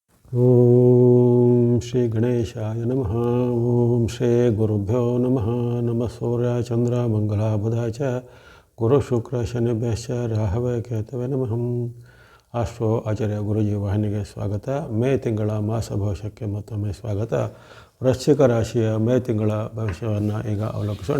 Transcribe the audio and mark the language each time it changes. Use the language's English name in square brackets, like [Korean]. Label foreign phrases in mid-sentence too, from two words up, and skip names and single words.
[Sanskrit] ಓಂ ಶ್ರೀ ಗಣೇಶಾಯ ನಮಃ. ಓಂ ಶ್ರೀ ಗುರುಭ್ಯೋ ನಮಃ. ನಮಃ ಸೂರ್ಯ ಚಂದ್ರ ಮಂಗಳ ಬುಧ ಚ ಗುರು ಶುಕ್ರ ಶನಿಭ್ಯಶ್ಚ ರಾಹವೇ ಕೇತವೇ ನಮಃ. [Kannada] ಆಸ್ಟ್ರೋ ಆಚಾರ್ಯ ಗುರುಜಿ ವಾಹಿನಿಗೆ ಸ್ವಾಗತ. ಮೇ ತಿಂಗಳ ಮಾಸ ಭವಿಷ್ಯಕ್ಕೆ ಮತ್ತೊಮ್ಮೆ ಸ್ವಾಗತ. ವೃಶ್ಚಿಕ ರಾಶಿಯ ಮೇ ತಿಂಗಳ ಭವಿಷ್ಯವನ್ನು ಈಗ ಅವಲೋಕಿಸೋಣ.